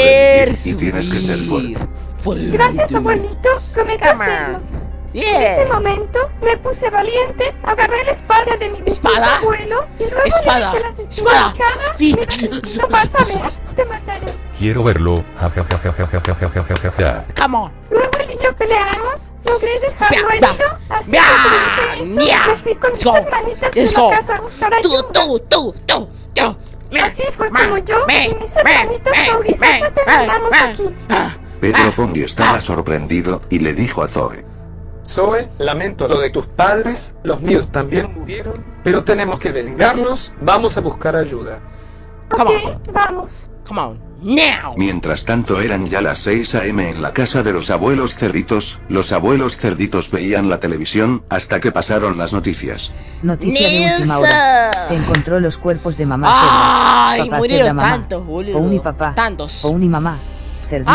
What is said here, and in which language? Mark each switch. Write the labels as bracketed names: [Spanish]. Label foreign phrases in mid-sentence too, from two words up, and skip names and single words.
[Spanish] y tienes que ser fuerte. Gracias, abuelito, prometo hacerlo. En ese momento me puse valiente, agarré la espada de mi abuelo y luego le dije al asesino en cara, mira, no vas a ver, te mataré. Quiero verlo. Ja, ja, ja, ja, ja, ja, ja, ja, ja, ja, ja. [English] Come on. [Spanish] Luego él y yo peleamos, logré dejarlo herido, así que me fui con mis hermanitas de la casa a buscar ayuda. Así fue como yo y mis hermanitas Mauricio terminamos aquí. Pedro Pony estaba sorprendido y le dijo a Zoe. Zoe, lamento lo de tus padres, los míos también murieron, pero tenemos que vengarlos, vamos a buscar ayuda. Ok, vamos. [English] Come on, now. [Spanish] Mientras tanto eran ya las 6 a.m. en la casa de los abuelos cerditos. Los abuelos cerditos veían la televisión hasta que pasaron las noticias. Noticia de última hora. Se encontró los cuerpos de mamá Ay, papá murieron mamá, tantos, boludo. Pouni papá, Tantos. Pouni mamá, cerdita,